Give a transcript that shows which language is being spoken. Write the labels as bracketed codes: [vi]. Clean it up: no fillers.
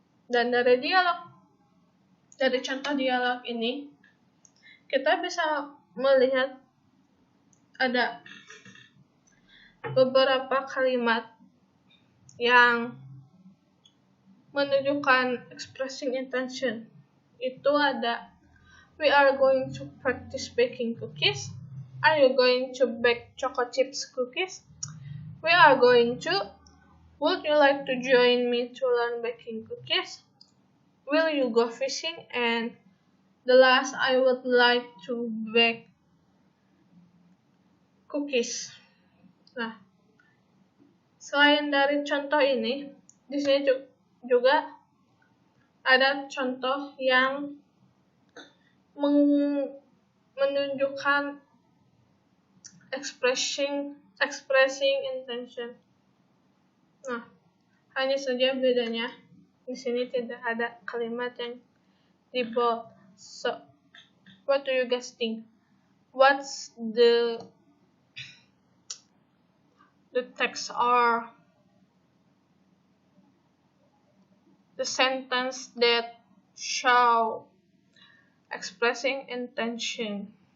[id] Dan dari contoh dialog ini, kita bisa melihat ada beberapa kalimat yang menunjukkan expressing intention. Itu ada, [en] we are going to practice baking cookies. Are you going to bake chocolate chips cookies? We are going to. Would you like to join me to learn baking cookies? will you go fishing? And the last, I would like to bake cookies. [id] Nah, selain dari contoh ini, di sini juga ada contoh yang menunjukkan expressing intention. Nah, hanya saja bedanya di sini tidak ada kalimat yang di bold. [en] So, what do you guys think? What's the text or the sentence that show expressing intention?